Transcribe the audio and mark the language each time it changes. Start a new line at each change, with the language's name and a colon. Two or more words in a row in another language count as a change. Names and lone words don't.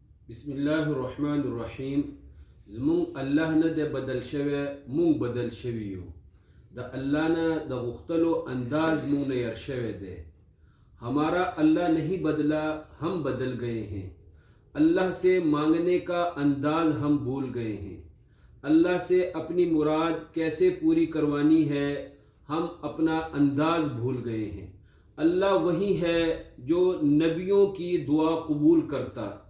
Arabic: بسم الله الرحمن الرحیم.
Pashto: زمون الله نه د بدل شوی، مونږ بدل شوی یو. د الله نه د غختلو انداز مونږ نه ير شوی دی.
Urdu: ہمارا اللہ نہیں بدلا، ہم بدل گئے ہیں. اللہ سے مانگنے کا انداز ہم بھول گئے ہیں. اللہ سے اپنی مراد کیسے پوری کروانی ہے ہم اپنا انداز بھول گئے ہیں. اللہ وہی ہے جو نبیوں کی دعا قبول کرتا.